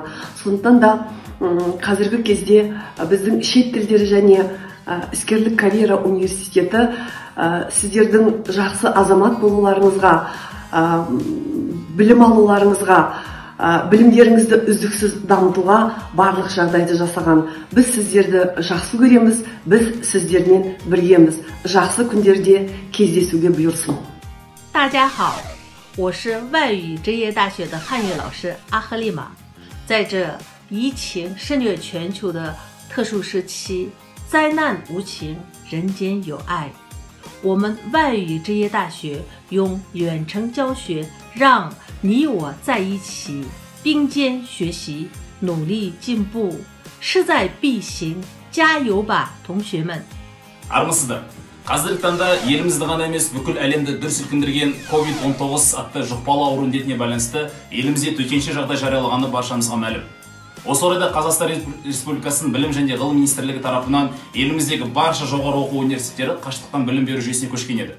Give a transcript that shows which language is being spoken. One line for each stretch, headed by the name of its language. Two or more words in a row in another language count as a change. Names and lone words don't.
Kazakh: Сондықтан да қазіргі кезде біздің шет тілдері және іскерлік карьера университеті сіздердің жақсы азамат болуларыңызға, білім алуларыңызға, білімдеріңізді үздіксіз дамытуға барлық жағдайды жасаған. Біз сіздерді жақсы көреміз, біз сіздермен біргеміз. Жақсы күндерде кездесуге бұйырсын.
Chinese: 大家好，我是外语职业大学的汉语老师阿赫丽玛。在这疫情肆虐全球的特殊时期，灾难无情，人间有爱。我们外语职业大学用远程教学，让你我在一起，并肩学习，努力进步，势在必行，加油吧，同学们！
Kazakh: армысыздар. Қазіргі таңда елімізді ғана емес бүкіл әлемді дүр сілкіндірген COVID-19 атты жұқпалы ауру індетіне байланысты елімізде төтенше жағдай жариялағаны баршамызға мәлім. Осы орайда Қазақстан Республикасының білім және ғылым министрлігі тарапынан еліміздегі барша жоғары оқу университеттері қашықтықтан білім беру жүйесіне көшкен еді.